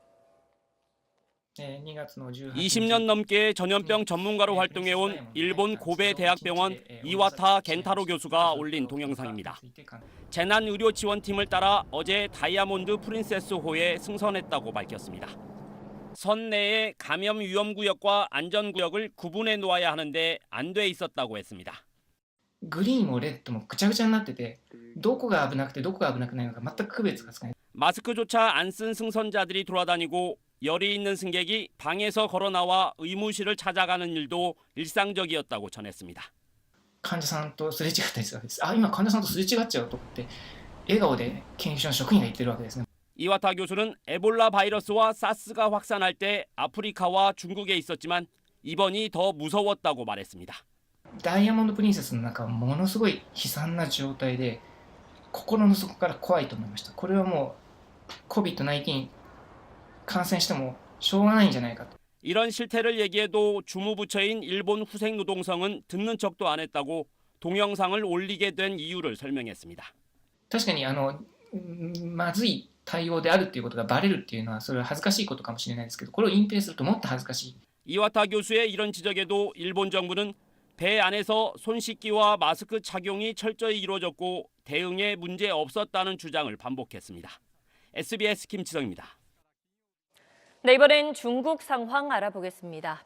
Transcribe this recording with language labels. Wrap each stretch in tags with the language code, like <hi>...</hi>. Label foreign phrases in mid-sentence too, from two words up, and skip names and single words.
<ko>20년 넘게 전염병 전문가로 활동해온 일본 고베 대학병원 이와타 겐타로 교수가 올린 동영상입니다. 재난의료지원팀을 따라 어제 다이아몬드 프린세스호에 승선했다고 밝혔습니다. 선 내에 감염 위험구역과 안전구역을 구분해 놓아야 하는데 안 돼 있었다고 했습니다.</ko> <ja>グリーンもレッドもぐちゃぐちゃになってて、どこが危なくてどこが危なくないのか全く区別がつかない。</ja> <ko>마스크조차 안 쓴 승선자들이 돌아다니고 열이 있는 승객이 방에서 걸어 나와 의무실을 찾아가는 일도 일상적이었다고 전했습니다.</ko> <ja>患者さんとすれ違ったりするわけです。あ、今患者さんとすれ違っちゃうとって笑顔で研究所の職員が言ってるわけですね。</ja> <ko>이와타 교수는 에볼라 바이러스와 사스가 확산할 때 아프리카와 중국에 있었지만 이번이 더 무서웠다고 말했습니다.</ko> <ja>ダイヤモンドプリンセスの中はものすごい悲惨な状態で心の底から怖いと思いました。これはもう COVID-19 感染してもしょうがないんじゃないかと。</ja> <ko>이런 실태를 얘기해도 주무부처인 일본 후생노동성은 듣는 척도 안 했다고 동영상을 올리게 된 이유를 설명했습니다.</ko> <ja>確かにまずい対応であるっていうことがバレるっていうのはそれは恥ずかしいことかもしれないですけど、これを隠蔽するともっと恥ずかしい。</ja> <ko>이와타 교수의 이런 지적에도 일본 정부는 배 안에서 손 씻기와 마스크 착용이 철저히 이루어졌고 대응에 문제 없었다는 주장을 반복했습니다. SBS 김지성입니다. 네, 이번엔 중국 상황 알아보겠습니다.</ko>